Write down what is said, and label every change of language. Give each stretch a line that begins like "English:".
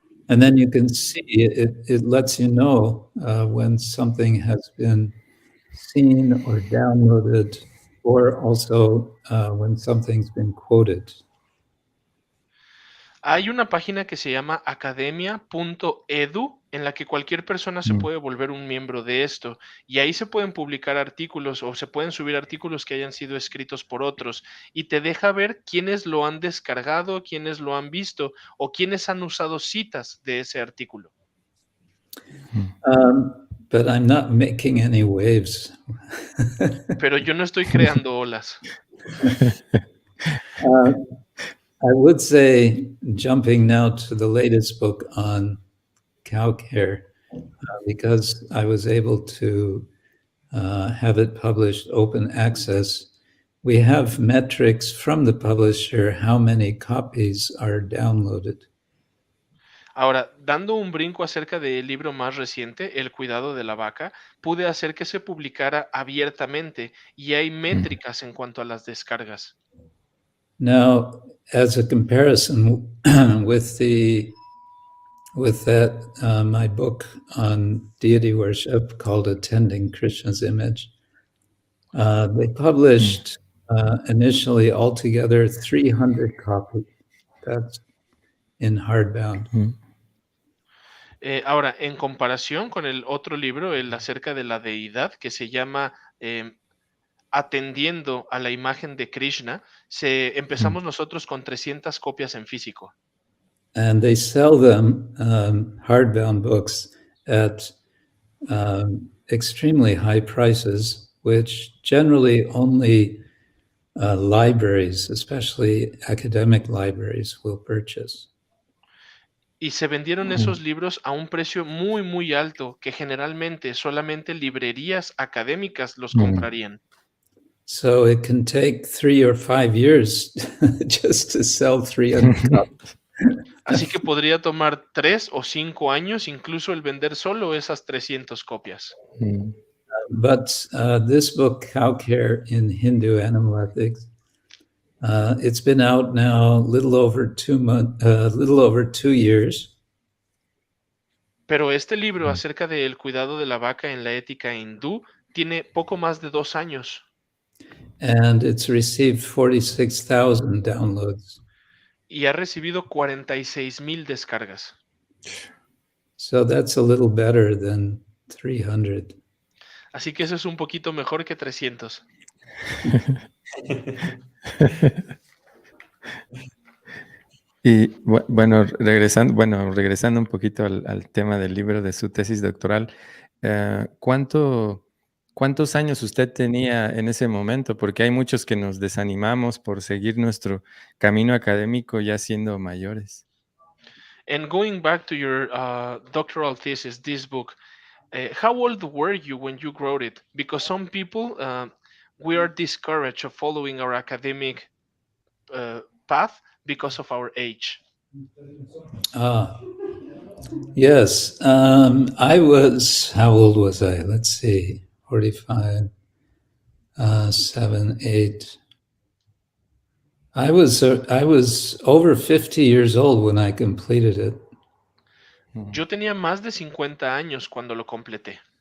English: And then you can see it lets you know when something has been seen or downloaded, or also when something's been quoted.
Spanish: Hay una página que se llama academia.edu en la que cualquier persona se puede volver un miembro de esto y ahí se pueden publicar artículos o se pueden subir artículos que hayan sido escritos por otros y te deja ver quiénes lo han descargado, quiénes lo han visto o quiénes han usado citas de ese artículo.
English: But I'm not making any waves.
Spanish: Pero yo no estoy creando olas.
English: I would say, jumping now to the latest book on cow care, because I was able to have it published open access, we have metrics from the publisher how many copies are downloaded.
Spanish: Ahora, dando un brinco acerca del libro más reciente, El cuidado de la vaca, pude hacer que se publicara abiertamente y hay métricas en cuanto a las descargas.
English: Now, as a comparison with with that, my book on deity worship called Attending Krishna's Image. They published initially altogether 300 copies. That's in hardbound.
Spanish: Ahora, en comparación con el otro libro, el acerca de la deidad, que se llama Atendiendo a la imagen de Krishna, empezamos nosotros con 300 copias en físico.
English: And they sell them, hardbound books, at extremely high prices, which generally only libraries, especially academic libraries, will purchase.
Spanish: Y se vendieron esos libros a un precio muy, muy alto, que generalmente solamente librerías académicas los comprarían.
English: So it can take 3 or 5 years just to sell 300 copies.
Spanish: Así que podría tomar 3 o 5 años incluso el vender solo esas 300 copias.
English: But this book, Cow Care in Hindu Animal Ethics, it's been out now a little over 2 years.
Spanish: Pero este libro acerca del cuidado de la vaca en la ética hindú tiene poco más de 2 años.
English: And it's received 46,000 downloads.
Spanish: Y ha recibido 46,000 descargas.
English: So that's a little better than 300.
Spanish: Así que eso es un poquito mejor que 300. Y bueno, regresando un poquito al tema del libro de su tesis doctoral, ¿cuántos años usted tenía en ese momento? Porque hay muchos que nos desanimamos por seguir nuestro camino académico ya siendo mayores.
English: And going back to your doctoral thesis, this book, how old were you when you wrote it? Because some people, we are discouraged of following our academic path because of our age. Yes. How old was I? Let's see, 45, 7, 8. I was over 50 years old when I completed it.
Spanish: Yo tenía más de 50 años cuando lo completé.